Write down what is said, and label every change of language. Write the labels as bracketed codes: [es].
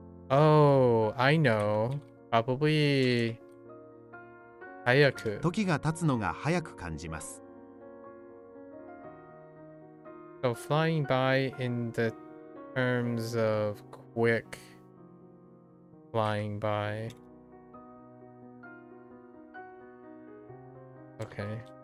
[en] Oh, I know. Probably 早く。 [ja] 時が経つのが早く感じます。 [en] So flying by in the terms of quick flying by. Okay.